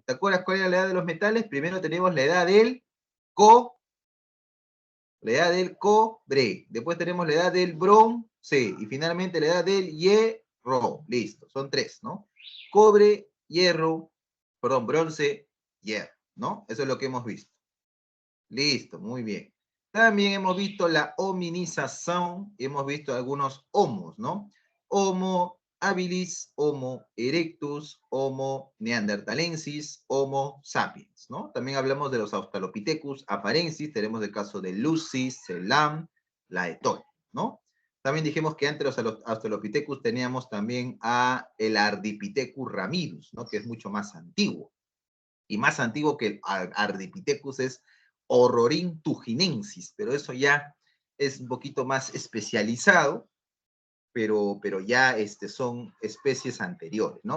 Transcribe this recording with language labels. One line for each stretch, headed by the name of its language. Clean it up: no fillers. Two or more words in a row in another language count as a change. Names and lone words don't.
Spanish: ¿Te acuerdas cuál era la edad de los metales? Primero tenemos la edad del co, la edad del cobre, después tenemos la edad del bronce y finalmente la edad del hierro. Listo, son tres, ¿no? Cobre, hierro, perdón, bronce, hierro, ¿no? Eso es lo que hemos visto. Listo, muy bien. También hemos visto la hominización, hemos visto algunos homos, ¿no? Homo habilis, Homo erectus, Homo neanderthalensis, Homo sapiens, ¿no? También hablamos de los Australopithecus afarensis, tenemos el caso de Lucy, Celam, Laetón, ¿no? También dijimos que antes de los Australopithecus teníamos también a el Ardipithecus ramidus, ¿no? Que es mucho más antiguo y más antiguo que el Ardipithecus es Horrorin pero eso ya es un poquito más especializado, pero ya son especies anteriores, ¿no?